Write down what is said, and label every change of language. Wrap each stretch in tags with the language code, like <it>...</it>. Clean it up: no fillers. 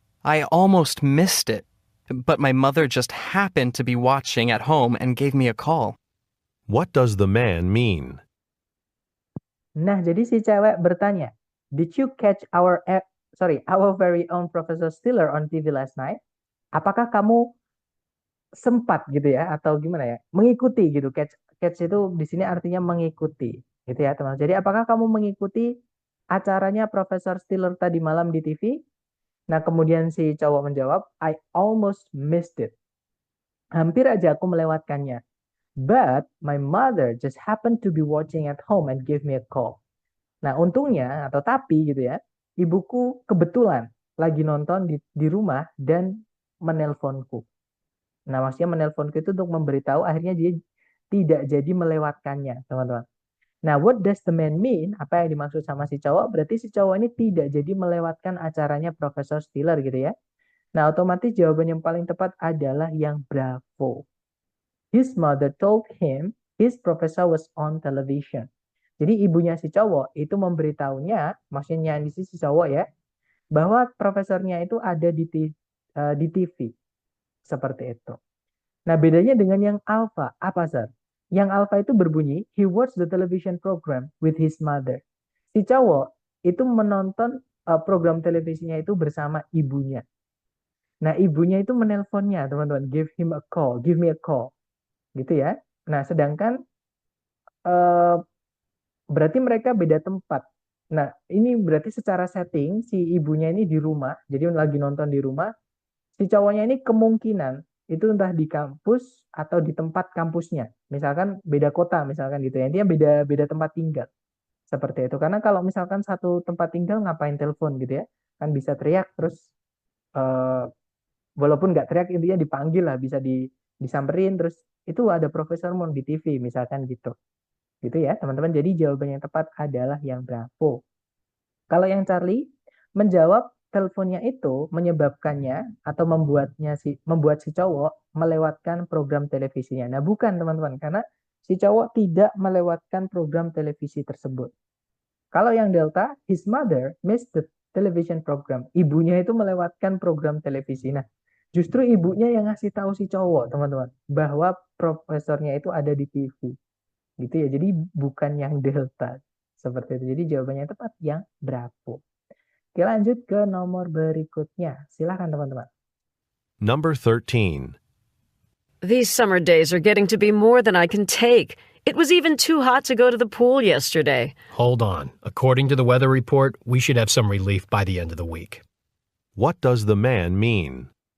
<en>I almost missed it, but my mother just happened to be watching at home and gave me a call. What does the man mean?</en> <id>Nah, jadi si cewek bertanya,</id> <en>did you catch our very own Professor Stiller on TV last night?</en> <id>Apakah kamu sempat gitu ya atau gimana ya? Mengikuti gitu. Catch itu di sini artinya mengikuti gitu ya, teman. Jadi apakah kamu mengikuti acaranya Profesor Stiller tadi malam di TV? Nah, kemudian si cowok menjawab,</id> <en>I almost missed it.</en> <id>Hampir aja aku melewatkannya. But my mother just happened to be watching at home and gave me a call. Nah, untungnya atau tapi gitu ya, ibuku kebetulan lagi nonton di rumah dan menelponku. Nah, maksudnya menelponku itu untuk memberitahu akhirnya dia tidak jadi melewatkannya, teman-teman.</id> <en>Nah, what does the man mean?</en> <id>Apa yang dimaksud sama si cowok? Berarti si cowok ini tidak jadi melewatkan acaranya Profesor Stiller gitu ya. Nah, otomatis jawaban yang paling tepat adalah yang bravo.</id> <en>His mother told him his professor was on television.</en> <id>Jadi ibunya si cowok itu memberitahunya, maksudnya di si cowok ya, bahwa profesornya itu ada di TV. Seperti itu. Nah, bedanya dengan yang alpha, apa, Sir? Yang alpha itu berbunyi,</id> <en>he watched the television program with his mother.</en> <id>Si cowok itu menonton program televisinya itu bersama ibunya. Nah, ibunya itu menelponnya, teman-teman.</id> <en>Give him a call, give me a call.</en> <id>Gitu ya. Nah, sedangkan berarti mereka beda tempat. Nah, ini berarti secara setting, si ibunya ini di rumah, jadi lagi nonton di rumah. Si cowoknya ini kemungkinan itu entah di kampus atau di tempat kampusnya. Misalkan beda kota, misalkan gitu ya. Intinya beda tempat tinggal. Seperti itu. Karena kalau misalkan satu tempat tinggal ngapain telepon gitu ya. Kan bisa teriak terus eh, walaupun nggak teriak intinya dipanggil lah, bisa disamperin terus itu ada Profesor Moon di TV misalkan gitu. Gitu ya, teman-teman. Jadi jawaban yang tepat adalah yang Bravo. Kalau yang Charlie menjawab teleponnya itu menyebabkannya atau membuat si cowok melewatkan program televisinya. Nah, bukan teman-teman, karena si cowok tidak melewatkan program televisi tersebut. Kalau yang Delta,</id> <en>his mother missed the television program.</en> <id>Ibunya itu melewatkan program televisi. Nah, justru ibunya yang ngasih tahu si cowok, teman-teman, bahwa profesornya itu ada di TV. Gitu ya. Jadi bukan yang Delta. Seperti itu. Jadi jawabannya tepat yang Bravo. Oke, lanjut ke nomor berikutnya. Silakan teman-teman.</id> <en>Number 13. These summer days are getting to be more than I can take. It was even too hot to go to the pool yesterday. Hold on. According to the weather report, we should have some relief by the end of the week. What does the man mean?</en>